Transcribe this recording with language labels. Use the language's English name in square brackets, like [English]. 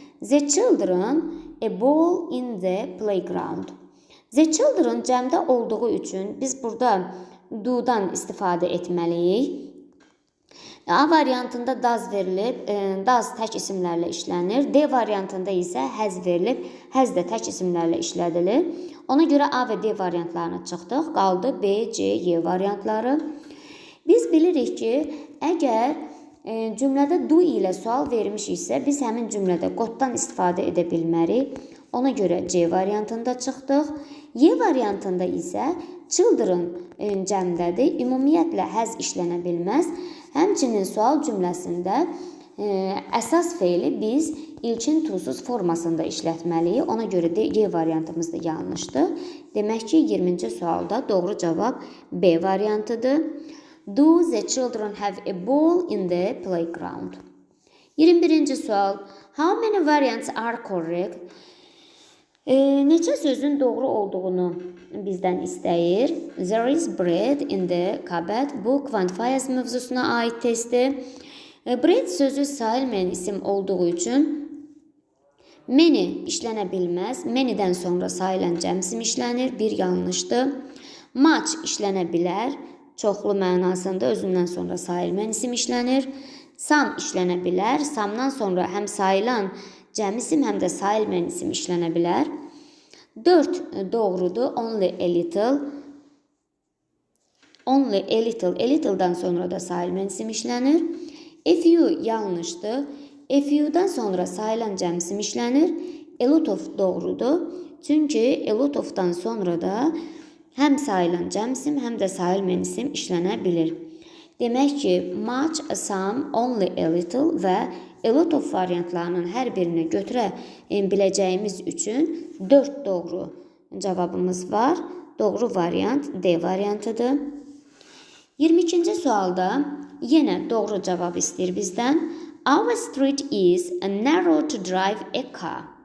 [English] The children a ball in the playground. [Azerbaijani] The children cəmdə olduğu üçün biz burada do-dan istifadə etməliyik. A variantında does verilib, does tək isimlərlə işlənir. D variantında isə has verilib, has da tək isimlərlə işlədilir. Ona görə A və D variantlarına çıxdıq. Qaldı B, C, Y variantları. Biz bilirik ki, əgər cümlədə do ilə sual vermişiksə, biz həmin cümlədə qotdan istifadə edə bilmərik. Ona görə C variantında çıxdıq. Y variantında isə children cəmdədir. Ümumiyyətlə has işlənə bilməz. Həmçinin sual cümləsində əsas feili biz ilkin to-suz formasında işlətməliyik. Ona görə də Y variantımız da yanlışdır. Demək ki, 20-ci sualda doğru cavab B variantıdır. [English] Do the children have a ball in the playground? [Azerbaijani] 21-ci sual. [English] How many variants are correct? [Azerbaijani] Neçə sözün doğru olduğunu bizdən istəyir. [English] There is bread in the cupboard. [Azerbaijani] Bu quantifiers mövzusuna aid testdir. Bread sözü sayılmayan isim olduğu üçün many işlənə bilməz. Many'dən sonra sayılan cəmsim işlənir. Bir yanlışdır. Much işlənə bilər. Çoxlu mənasında özündən sonra sayılmayan isim işlənir. Some işlənə bilər. Some'dan sonra həm sayılan cəm isim, həm də sayılmayan isim işlənə bilər. 4 doğrudur. [English] Only a little. Only a little. [Azerbaijani] A little'dan sonra da sayılmayan isim işlənir. A few yanlışdır. A few'dan sonra sayılan cəm isim işlənir. A lot of doğrudur. Çünki a lot of'dan sonra da həm sayılan cəm isim, həm də sayılmayan isim işlənə bilir. Demək ki, much, some, only a little və a lot of variantlarının hər birini götürə biləcəyimiz üçün 4 doğru cavabımız var. Doğru variant D variantıdır. 22-ci sualda yenə doğru cavab istəyir bizdən. [English] Our street is narrow to drive a car.